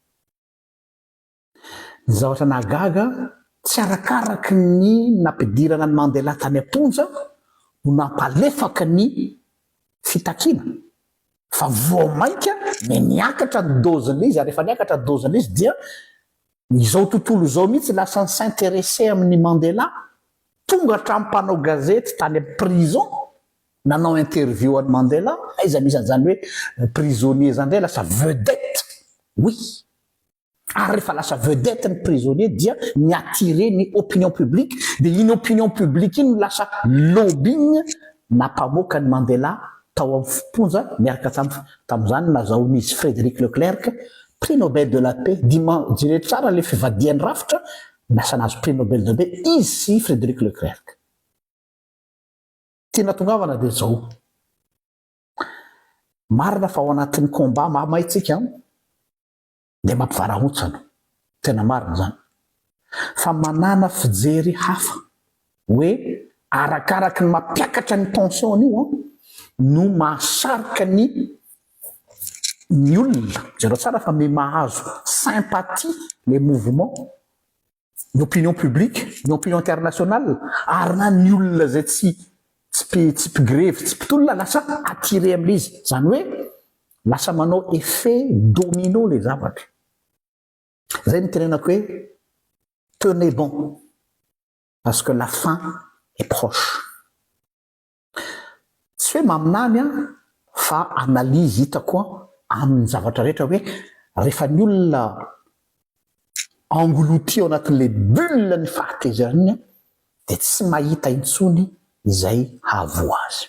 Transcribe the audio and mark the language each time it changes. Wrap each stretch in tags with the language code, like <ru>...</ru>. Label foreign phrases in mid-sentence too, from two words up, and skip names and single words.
<mg>Ny zavatra nahagaga tsy arakaraky ny nampidirana ny Mandela tany am-ponja no nampalefaka ny fitakiana, fa voamaika niakatra ny dozan'izy, ary rehefa niakatra ny dozan'izy dia izao tontolo izao mihitsy lasa ny s'intéresser amin'ny Mandela, tonga hatramin'ny mpanao gazety tany amin'ny prison nanao interview an'i Mandela, aiza misy an'izany hoe prisonnier zany indray lasa vedette. Oui, ary rehefa lasa vedette ny prisonnier dia niatire ny</mg> <fr>opinion publique,</fr> <mg>dia iny</mg> <fr>opinion publique</fr> <mg>iny lasa lobbying nampamoaka ny Mandela tao amin'ny fiponja miaraka tamin'izany nazahoan'izy Frédéric Leclerc</mg> <fr>prix Nobel de la paix.</fr> <mg>Jire tsara le fivadiany rafitra lasa nahazo</mg> <fr>prix Nobel de la paix</fr> <mg>izy sy Frédéric Leclerc. Tiana tongavana dia zao marina fa ao anatin'ny combat mahamaitsika dia mampivarahontsana, tena marina zany, fa manana fijery hafa hoe arakaraky ny mampiakatra ny tension io no mahasarika ny olona. Jereo tsara fa mahazo sympathie</mg> <fr>les mouvements,</fr> <mg>ny</mg> <fr>opinion publique,</fr> <mg>ny</mg> <fr>opinion internationale,</fr> <mg>ary na ny olona zay tsy mpigrevy, tsy mpitolona lasa attiré amin'izy. Zany hoe lasa manao</mg> <fr>effet domino</fr> <mg>les zavatra. Zay ny tenenako hoe</mg> <fr>tenez bon parce que la fin est proche.</fr> <mg>Tsy hoe maminany fa analyse hitako amin'ny zavatra rehetra hoe rehefa ny olona englouti ao anatin'</mg> <fr>le bulle</fr> <mg>ny fahatezerany dia tsy mahita intsony izay hahavoa azy.</mg>